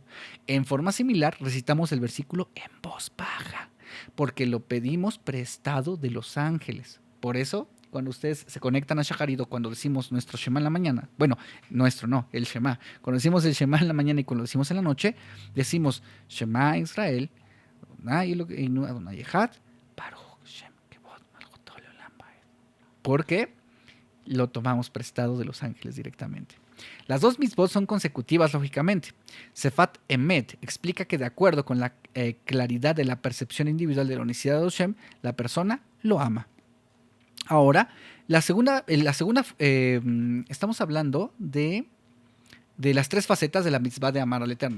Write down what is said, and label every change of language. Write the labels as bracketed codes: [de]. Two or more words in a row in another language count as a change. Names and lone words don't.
[es] En forma similar, recitamos el versículo en voz baja, porque lo pedimos prestado de los ángeles. Por eso, cuando ustedes se conectan a Shacharit, cuando decimos nuestro Shema en la mañana, bueno, nuestro no, el Shema, cuando decimos el Shema en la mañana y cuando lo decimos en la noche, decimos [he] שמע ישראל, אדוני אחד, ברוך שם כבוד מלכותו לעולם ועד. [es] Porque lo tomamos prestado de los ángeles directamente. Las dos mitzvot son consecutivas, lógicamente. Sefat Emet explica que de acuerdo con la claridad de la percepción individual de la unicidad de Hashem, la persona lo ama. Ahora, estamos hablando de las tres facetas de la mitzvah de amar al Eterno.